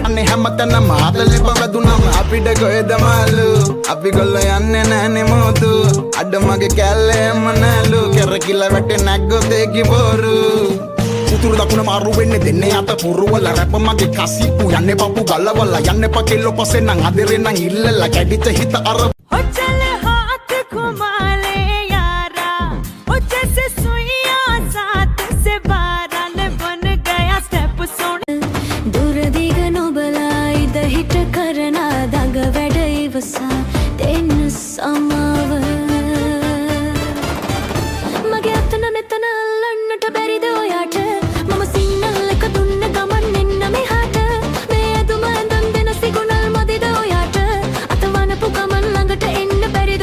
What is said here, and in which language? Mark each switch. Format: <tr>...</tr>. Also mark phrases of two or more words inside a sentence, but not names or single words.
<si>අනේ හැමතැනම ආදලේ බවදුනම අපිට කොහෙද මාළු අපි ගොල්ලෝ යන්නේ නැහනේ මොතු අඩ මගේ කැල්ලේම නැලු කෙරකිලා වැටේ නැග්ගොත් ඒකි බොරු උතුරු දකුණ මාරු වෙන්නේ දෙන්නේ අත පුරවල රැප මගේ කසිප්පු යන්නේ පපු ගලවල යන්නේ පකෙල්ලෝ පස්සේ නම් අදරේ නම් ඉල්ලලා කැඩිච්ච හිත අර</si> <hi>चल हाथ घुमा ले यारा ओ जैसे सुइया साथ से बारन बन गया स्टेप सोन</hi> <si>දුර දිග නොබලා ඉද හිට කරන දඟ වැඩ ඉවසා දෙන්න සමාව මගේ අතන නෙතන අල්ලන්නට බැරිද ඔයාට මම සිංහල එක දුන්න ගමන් එන්න මෙහාට මේ ඇදුම ඇඳන් දෙන සිගුණල් මදිද ඔයාට අතවනපු ගමන් ළඟට එන්න බැරිද</si>